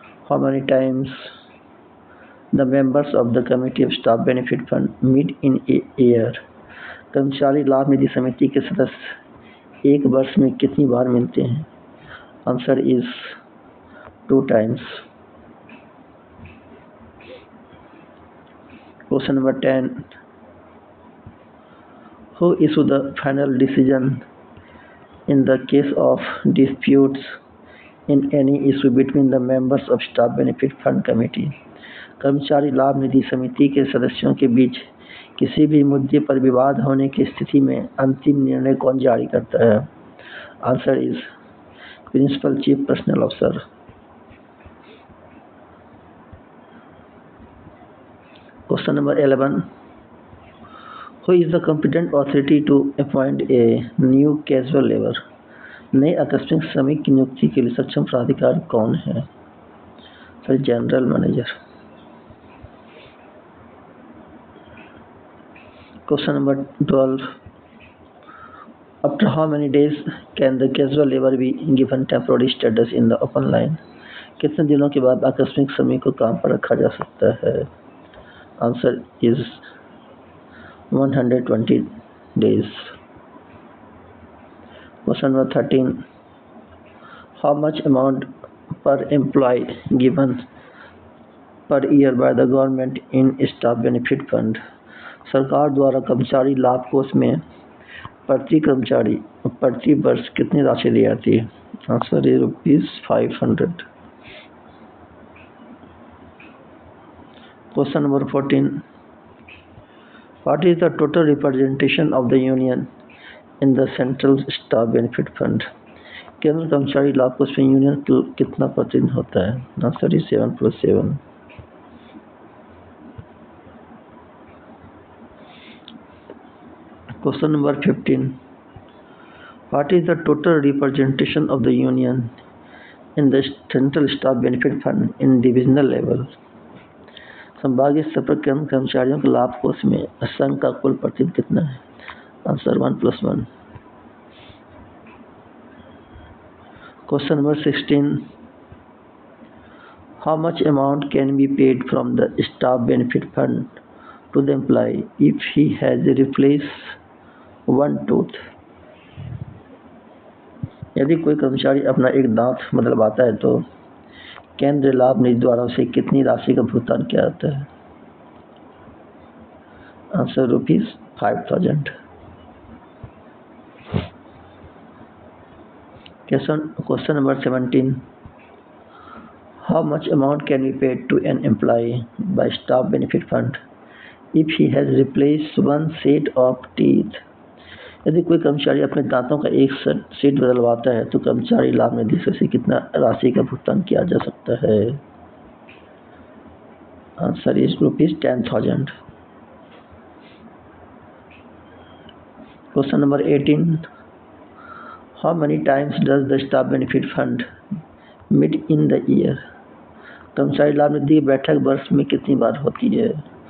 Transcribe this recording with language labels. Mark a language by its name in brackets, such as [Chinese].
[English] How many times the members of the committee of staff benefit fund meet in a year? [Hindi] कर्मचारी लाभ निधि समिति के सदस्य एक वर्ष में कितनी बार मिलते हैं? [English] Answer is 2 times। Question number 10. Who issued the final decision in the case of disputes in any issue between the members of staff benefit fund committee? [Hindi] कर्मचारी लाभ निधि समिति के सदस्यों के बीच किसी भी मुद्दे पर विवाद होने की स्थिति में अंतिम निर्णय कौन जारी करता है? [English] Answer is principal chief personnel officer. Question number 11. Who is the competent authority to appoint a new casual labor? [Hindi] नए आकस्मिक श्रमिक की नियुक्ति के लिए सक्षम प्राधिकार कौन है? [English] Sir general manager. Question number 12. After how many days can the casual labor be given temporary status in the open line? [Hindi] कितने दिनों के बाद आकस्मिक श्रमिक को काम पर रखा जा सकता है? [English] Answer is 120 days। Question number 13. How much amount per employee given per year by the government in staff benefit fund? [Hindi] सरकार द्वारा कर्मचारी लाभ कोष में प्रति कर्मचारी प्रति वर्ष कितनी राशि दी जाती है? [English] Answer is ₹500। Question number 14. What is the total representation of the union in the central staff benefit fund? [Hindi] केंद्र कर्मचारी लाभ कोष में यूनियन कितना प्रतिनिधित्व होता है? [English] Answer is 7+7। Question number 15. What is the total representation of the union in the Central Staff Benefit Fund in divisional level? [Hindi] संभागीय स्तर पर कर्मचारियों के लाभ कोष में संघ का कुल प्रतिनिधित्व कितना है? [English] Answer 1+1. Question number 16. How much amount can be paid from the staff benefit fund to the employee if he has replaced one tooth? [Hindi] यदि कोई कर्मचारी अपना एक दांत बदलवाता है तो केंद्रीय लाभ निधि द्वारा उसे कितनी राशि का भुगतान किया जाता है? [English] Answer ₹5,000. Question number 17. How much amount can be paid to an employee by staff benefit fund if he has replaced one set of teeth? [Hindi] यदि कोई कर्मचारी अपने दांतों का एक सेट बदलवाता है तो कर्मचारी लाभ निधि से उसे कितना राशि का भुगतान किया जा सकता है? [English] Answer is ₹10,000. Question number 18. How many times does the staff benefit fund meet in the year? [Hindi] कर्मचारी लाभ निधि की बैठक वर्ष में कितनी बार होती है?